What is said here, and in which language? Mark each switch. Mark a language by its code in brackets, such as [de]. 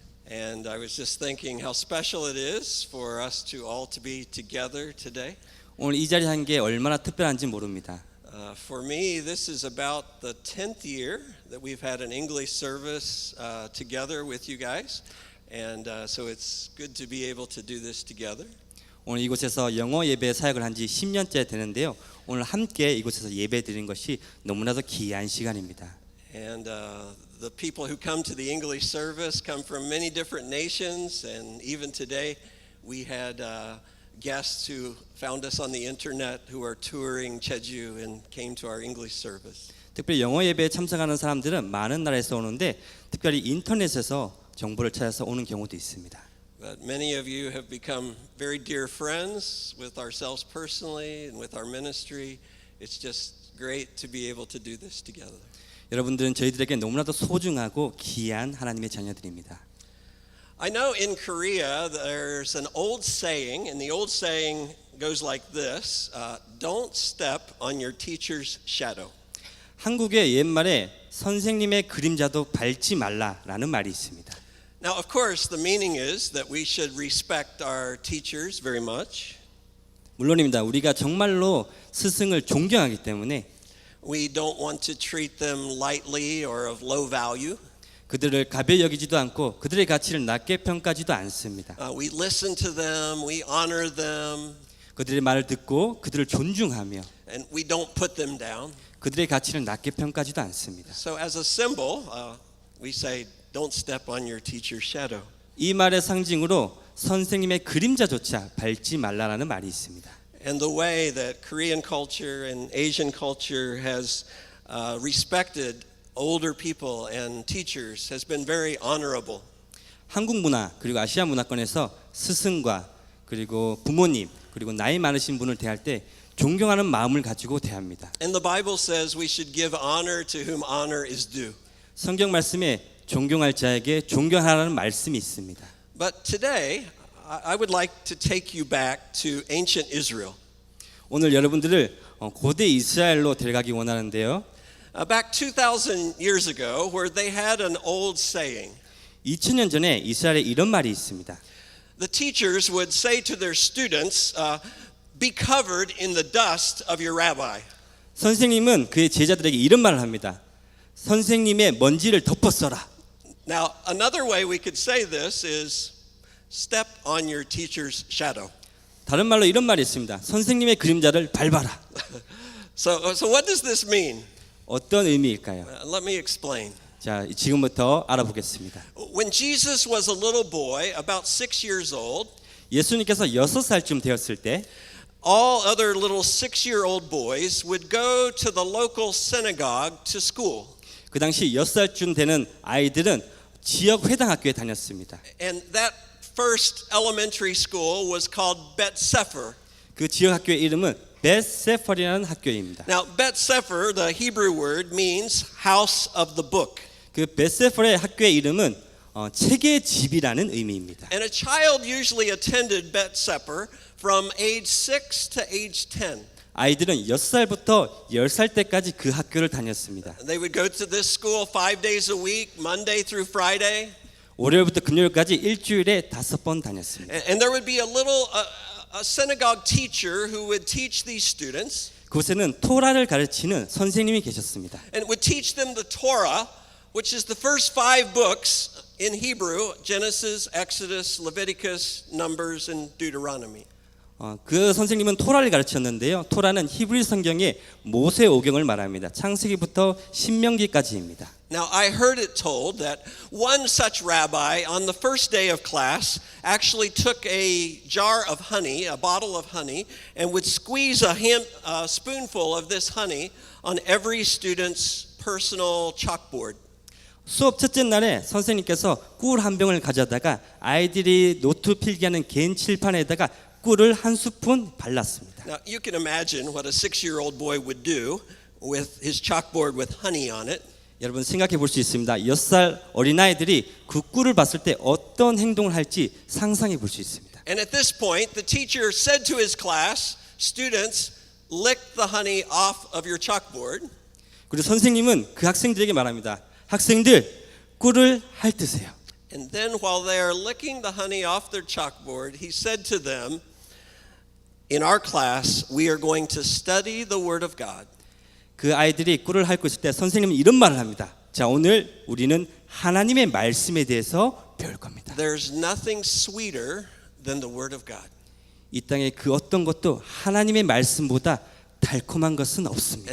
[en] And I was just thinking how special it is for us to all to be together today. [ko] 오늘 이 자리에 한 게 얼마나 특별한지 모릅니다. [en] For me, this is about the 10th year that we've had an English service together with you guys. And so it's good to be able to do this together. [ko] 오늘 이곳에서 영어 예배 사역을 한 지 10년째 되는데요. 오늘 함께 이곳에서 예배 드린 것이 너무나도 귀한 시간입니다. [en] And the people who come to the English service come from many different nations, and even today we had guests who found us on the internet who are touring Jeju and came to our English service. [ko] 특별히 영어 예배에 참석하는 사람들은 많은 나라에서 오는데 특별히 인터넷에서 정보를 찾아서 오는 경우도 있습니다. [en] But many of you have become very dear friends with ourselves personally and with our ministry. It's just great to be able to do this together. [ko] 여러분들은 저희들에게 너무나도 소중하고 귀한 하나님의 자녀들입니다. [en] I know in Korea there's an old saying, and the old saying goes like this: "Don't step on your teacher's shadow." [ko] 한국의 옛말에 선생님의 그림자도 밟지 말라라는 말이 있습니다. [en] Now, of course, the meaning is that we should respect our teachers very much. [ko] 물론입니다. 우리가 정말로 스승을 존경하기 때문에 [en] We don't want to treat them lightly or of low value. [ko] 그들을 가벼이 여기지도 않고 그들의 가치를 낮게 평가하지도 않습니다. [en] We listen to them, we honor them, [ko] 그들의 말을 듣고 그들을 존중하며 [en] and we don't put them down. [ko] 그들의 가치를 낮게 평가하지도 않습니다. [en] So as a symbol, we say, don't step on your teacher's shadow. [ko] 이 말의 상징으로 선생님의 그림자조차 밟지 말라라는 말이 있습니다. [en] And the way that Korean culture and Asian culture has respected older people and teachers has been very honorable. [ko] 한국 문화 그리고 아시아 문화권에서 스승과 그리고 부모님 그리고 나이 많으신 분을 대할 때 존경하는 마음을 가지고 대합니다. [en] And the Bible says we should give honor to whom honor is due. [ko] 성경 말씀에 존경할 자에게 존경하라는 말씀이 있습니다. [en] But today, I would like to take you back to ancient Israel. [ko] 오늘 여러분들을 고대 이스라엘로 데려가기 원하는데요. [en] Back 2,000 years ago, where they had an old saying. [ko] 2000년 전에 이스라엘에 이런 말이 있습니다. [en] The teachers would say to their students, "Be covered in the dust of your rabbi." [ko] 선생님은 그의 제자들에게 이런 말을 합니다. 선생님의 먼지를 덮어 써라. [en] Now, another way we could say this is, "Step on your teacher's shadow." [ko] 다른 말로 이런 말이 있습니다. 선생님의 그림자를 밟아라. [en] So what does this mean? [ko] 어떤 의미일까요? [en] Let me explain. [ko] 자, 지금부터 알아보겠습니다. [en] When Jesus was a little boy, about 6 years old, [ko] 예수님께서 6살쯤 되었을 때 [en] all other little 6-year-old boys would go to the local synagogue to school. [ko] 그 당시 6살쯤 되는 아이들은 지역 회당 학교에 다녔습니다. [en] And that first elementary school was called Bet Sefer. [ko] 그 지역 학교의 이름은 벳세퍼리라는 학교입니다. [en] Now, Bet Sefer, the Hebrew word, means house of the book. [ko] 그 벳세퍼의 학교의 이름은 책의 집이라는 의미입니다. [en] And a child usually attended Bet Sefer from age 6 to age 10. [ko] 아이들은 6살부터 10살 때까지 그 학교를 다녔습니다. [en] They would go to this school 5 days a week, Monday through Friday. [ko] 월요일부터 금요일까지 일주일에 5번 다녔습니다. [en] And there would be a little a synagogue teacher who would teach these students. [ko] 그곳에는 토라를 가르치는 선생님이 계셨습니다. [en] And would teach them the Torah, which is the first 5 books in Hebrew: Genesis, Exodus, Leviticus, Numbers, and Deuteronomy. [ko] 그 선생님은 토라를 가르쳤는데요. 토라는 히브리 성경의 모세오경을 말합니다. 창세기부터 신명기까지입니다. [en] Now, I heard it told that one such rabbi on the first day of class actually took a jar of honey, a bottle of honey, and would squeeze a spoonful of this honey on every student's personal chalkboard. [ko] 수업 첫째 날에 선생님께서 꿀 한 병을 가져다가 아이들이 노트 필기하는 개인 칠판에다가 꿀을 한 스푼 발랐습니다. [en] Now, you can imagine what a 6-year-old boy would do with his chalkboard with honey on it. [ko] 여러분 생각해 볼 수 있습니다. 6살 어린아이들이 그 꿀을 봤을 때 어떤 행동을 할지 상상해 볼 수 있습니다. [en] And at this point, the teacher said to his class, "Students, lick the honey off of your chalkboard." [ko] 그리고 선생님은 그 학생들에게 말합니다. 학생들, 꿀을 핥으세요. [en] And then while they are licking the honey off their chalkboard, he said to them, in our class, we are going to study the Word of God. [ko] 그 아이들이 꿀을 핥고 있을 때 선생님은 이런 말을 합니다. 자, 오늘 우리는 하나님의 말씀에 대해서 배울 겁니다. [en] There's nothing sweeter than the Word of God. [ko] 이 땅에 그 어떤 것도 하나님의 말씀보다 달콤한 것은 없습니다.